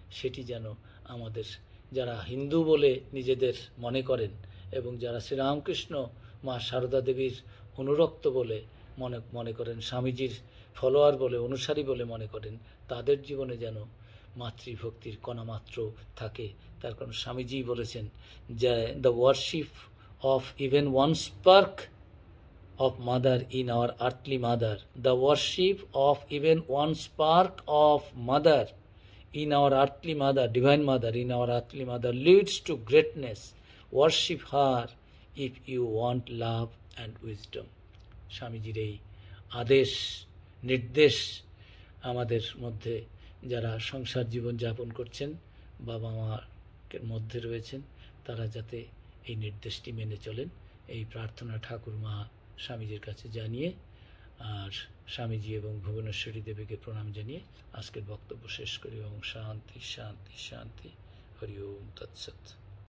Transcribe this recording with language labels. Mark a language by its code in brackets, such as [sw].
[bn] সেটি যেন আমাদের, যারা হিন্দু বলে নিজেদের মনে করেন এবং যারা শ্রীরামকৃষ্ণ মা সারদা দেবীর অনুরক্ত বলে মনে করেন, স্বামীজির ফলোয়ার বলে, অনুসারী বলে মনে করেন, তাদের জীবনে যেন মাতৃভক্তির কণামাত্র থাকে। তার কারণ স্বামীজি বলেছেন যে [en] The worship of even one spark of mother in our earthly mother, the worship of even one spark of mother in our earthly mother, divine mother in our earthly mother, leads to greatness. Worship her if you want love and wisdom. [bn] স্বামীজির এই আদেশ নির্দেশ আমাদের মধ্যে যারা সংসার জীবন যাপন করছেন, বাবা মার মধ্যে রয়েছেন, তারা যাতে এই নির্দেশটি মেনে চলেন, এই প্রার্থনা ঠাকুর মা স্বামীজির কাছে জানিয়ে, আর স্বামীজি এবং ভুবনেশ্বরী দেবীকে প্রণাম জানিয়ে আজকের বক্তব্য শেষ করি। [sa] ওম শান্তি শান্তি শান্তি। হরি ওম তৎসৎ।